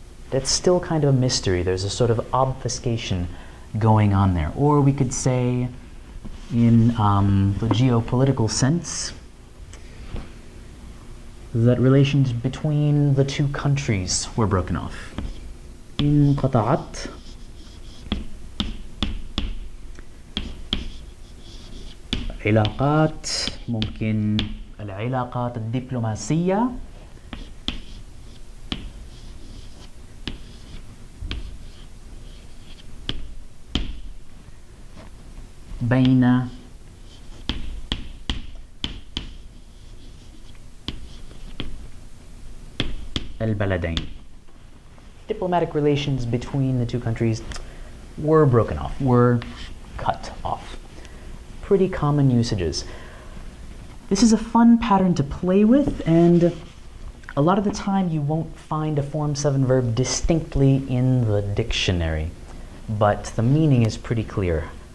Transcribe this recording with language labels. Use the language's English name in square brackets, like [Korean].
[English] That's still kind of a mystery. There's a sort of obfuscation going on there. Or we could say, in the geopolitical sense, that relations between the two countries were broken off. [Arabic] انقطعت علاقات، ممكن العلاقات الدبلوماسية بين البلدين. [English] Diplomatic relations between the two countries were broken off, were cut off. Pretty common usages. This is a fun pattern to play with, and a lot of the time you won't find a Form 7 verb distinctly in the dictionary, but the meaning is pretty clear.